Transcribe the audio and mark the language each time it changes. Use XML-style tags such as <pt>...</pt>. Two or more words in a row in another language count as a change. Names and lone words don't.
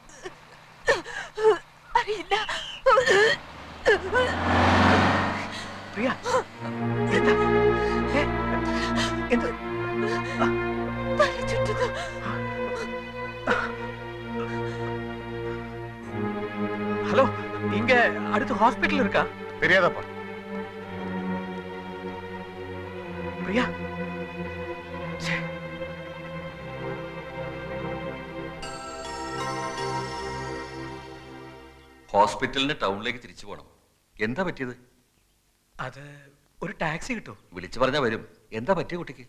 <ml>അറിയില്ല. പ്രിയ, എന്താ? എന്ത്?</ml> <ta>ஹலோ, இங்க அடுத்து ஹாஸ்பிடல் இருக்கா? தெரியாதப்பா. பிரியா,</ta> <ml>ഹോസ്പിറ്റലിന് ടൗണിലേക്ക് തിരിച്ചു പോകണം. എന്താ പറ്റിയത്? അത് ഒരു ടാക്സി കിട്ടും. വിളിച്ചു പറഞ്ഞാ വരും. എന്താ പറ്റിയ കുട്ടിക്ക്?</ml>